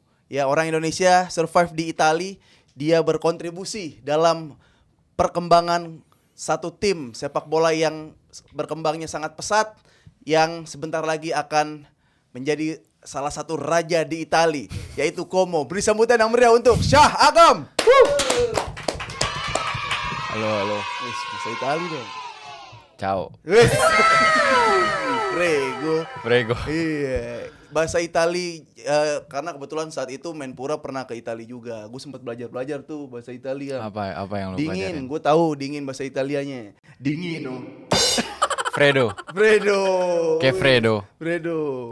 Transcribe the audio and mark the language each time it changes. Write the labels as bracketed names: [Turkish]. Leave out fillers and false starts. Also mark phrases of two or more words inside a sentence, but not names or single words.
[Indonesian] Ya, orang Indonesia survive di Itali, dia berkontribusi dalam perkembangan satu tim sepak bola yang berkembangnya sangat pesat yang sebentar lagi akan menjadi salah satu raja di Itali, yaitu Como. Beri sambutan yang meriah untuk Syah Agam. Halo. Wis, bahasa Itali dong. [Italian] Ciao. Wis. Prego. Prego. [Indonesian] Iya, bahasa Itali karena kebetulan saat itu Menpora pernah ke Itali juga. Gue sempat belajar tuh bahasa Italia. Apa yang lu Dingin, pelajarin? gue tahu dingin bahasa Italianya. Dingin dong. [Italian] Fredo. Fredo. Fredo.